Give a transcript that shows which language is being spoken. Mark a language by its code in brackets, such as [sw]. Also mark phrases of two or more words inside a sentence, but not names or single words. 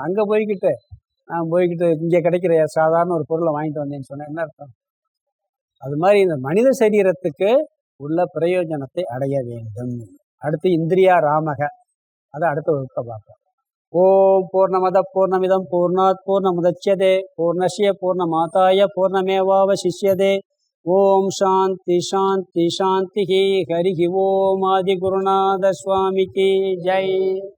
[ta] அங்கே போய்கிட்டு இங்கே கிடைக்கிற சாதாரண ஒரு பொருளை வாங்கிட்டு வந்தேன்னு சொன்னேன் என்ன அர்த்தம்? அது மாதிரி இந்த மனித சரீரத்துக்கு உள்ள பிரயோஜனத்தை அடைய வேண்டும். அடுத்து இந்திரியா ராமக, அதை அடுத்த வகுப்பை பார்ப்போம். [sa] ओम् पूर्णमदः पूर्णमिदं पूर्णात् पूर्णमुदच्यते पूर्णस्य पूर्णमादाय पूर्णमेवावशिष्यते. ओम् शान्तिः शान्तिः शान्तिः. हरि ओम् [ta] ஆதி குருநாத சுவாமிக்கு ஜெய்.